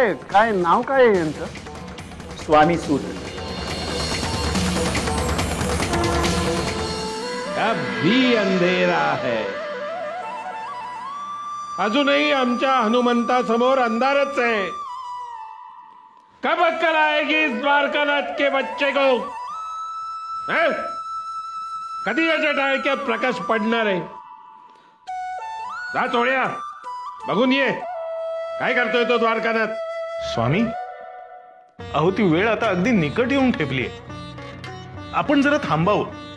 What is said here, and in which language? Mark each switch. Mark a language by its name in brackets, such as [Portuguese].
[Marathi] काय नाव काय आहे यांचं? स्वामी सूत. [Hindi] अभी अंधेरा है. [Marathi] अजूनही आमच्या हनुमंता समोर अंधारच है. [Hindi] कब अक्कल आएगी इस द्वारकानाथ के बच्चे को? हैं? [Marathi] कधी याच्या टाळक्यात प्रकाश पडणार आहे? जा चोळ्या, बघून ये काय करतोय तो द्वारकानाथ. स्वामी, अहो ती वेळ आता अगदी निकट येऊन ठेपली. आपण जरा थांबावं.